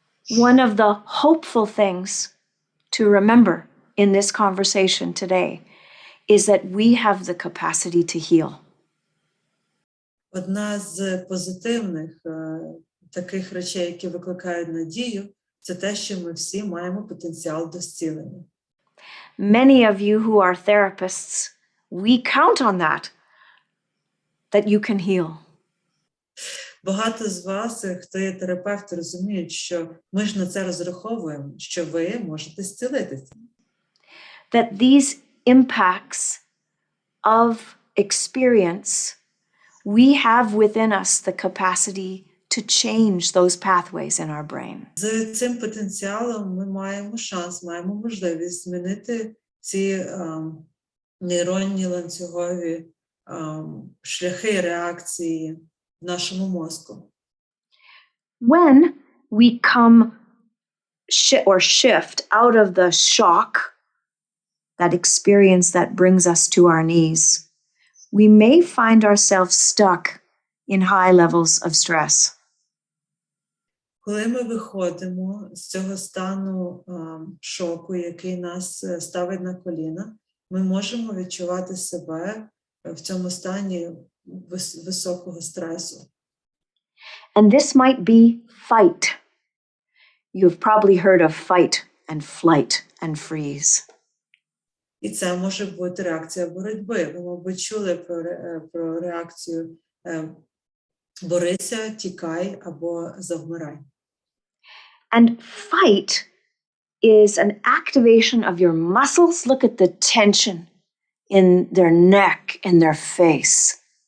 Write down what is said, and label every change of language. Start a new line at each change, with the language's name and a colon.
English: One of the hopeful things to remember in this conversation today is that we have the capacity to heal.
Ukrainian: Одна з позитивних таких речей, які викликають надію, це те, що ми всі маємо потенціал до зцілення.
English: Many of you who are therapists, we count on that you can heal.
Ukrainian: Багато з вас, хто є терапевти, розуміють, що ми ж на це розраховуємо, що ви можете зцілитися.
English: That these impacts of experience, we have within us the capacity to change those pathways in our brain.
Ukrainian: З цим потенціалом ми маємо шанс, маємо можливість змінити ці нейронні ланцюгові шляхи реакції в нашому мозку.
English: When we come or shift out of the shock, that experience that brings us to our knees, we may find ourselves stuck in high levels of stress.
Ukrainian: Коли ми виходимо з цього стану шоку, який нас ставить на коліна, ми можемо відчувати себе в цьому стані високого стресу.
English: And this might be fight. You've probably heard of fight and flight and freeze.
Ukrainian: І це може бути реакція боротьби. Ви, мабуть, чули про реакцію борися, тікай або завмирай.
English: And fight is an activation of your muscles. Look at the tension in their neck, in their face.